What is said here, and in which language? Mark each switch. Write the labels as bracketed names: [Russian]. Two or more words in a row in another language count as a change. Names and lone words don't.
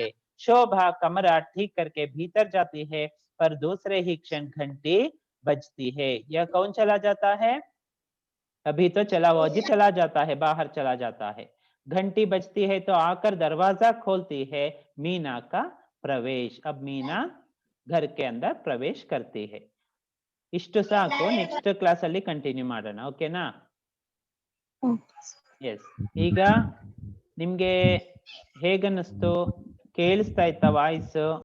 [Hindi] शोभा कमरा ठीक करके भीतर जाती है, पर दूसरे ही क्षण घंटी बजती है। यह कौन चला जाता है, अभी तो चला वो अजित चला जाता है, बाहर चला जाता है। घंटी बजती है तो आकर दरवाजा खोलती है मीना का प्रवेश, अब मीना घर के अंदर प्रवेश करती है। [Kannada] ಇಷ್ಟು ಸಾಕು, [English] next class [Kannada] ಅಲ್ಲಿ ಕಂಟಿನ್ಯೂ ಮಾಡೋಣ, ಓಕೆನಾ? ಎಸ್, ಈಗ ನಿಮ್ಗೆ ಹೇಗನ್ನಿಸ್ತು, ಕೇಳಿಸ್ತಾ ಇತ್ತ ವಾಯ್ಸ್?